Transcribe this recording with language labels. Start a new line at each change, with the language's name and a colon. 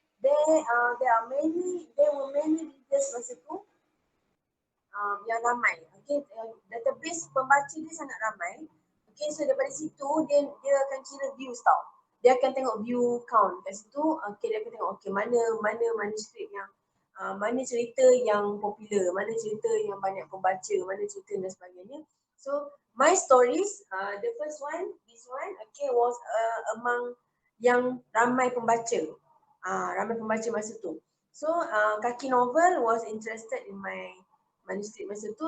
English: There were many readers
Malay: masa tu yang ramai. Okay, database pembaca dia sangat ramai. Okay, so daripada situ dia akan kira views tau. Dia akan tengok view count kat situ. Okay, dia akan tengok okay mana manuskrip yang mana cerita yang popular, mana cerita yang banyak pembaca, mana cerita dan sebagainya.
English: So my stories, the first one, this one, okay, was among
Malay: yang ramai pembaca. Ramai pembaca masa tu.
English: So Kaki Novel was interested in my
Malay: manuskrip masa tu.